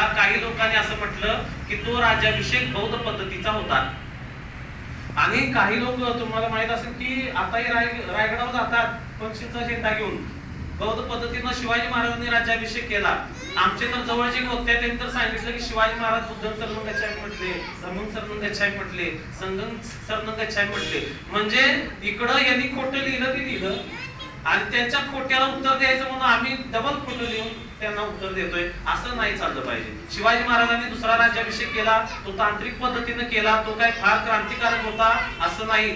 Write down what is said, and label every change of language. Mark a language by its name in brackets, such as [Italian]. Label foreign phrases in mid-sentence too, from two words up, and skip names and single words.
[Marathi] काही लोकांनी असं म्हटलं की तो राज्याभिषेक बौद्ध पद्धतीचा होता. आणि काही लोक तुम्हाला माहित असेल की आताही रायगडावर जातात पंचशीलचा झेंडा घेऊन. बौद्ध पद्धतीनं शिवाजी महाराजांनी राज्याभिषेक केला. आमचे तर जवळचे वक्ते त्यांनी तर सांगितलं की शिवाजी महाराज [Pali] बुद्धं शरणं गच्छामि [Marathi] म्हटले, [Pali] धम्मं शरणं गच्छामि [Marathi] म्हटले, [Pali] संघं शरणं गच्छामि [Marathi] म्हटले. म्हणजे इकडं यांनी खोटं लिहिलं ते लिहिलं आणि त्यांच्या खोट्याला उत्तर द्यायचं म्हणून आम्ही डबल खोटं लिहून त्यांना उत्तर देतोय. असं नाही चाललं पाहिजे. शिवाजी महाराजांनी दुसरा राज्याभिषेक केला, तो तांत्रिक पद्धतीने केला, तो काय फार क्रांतिकारक होता असं नाही.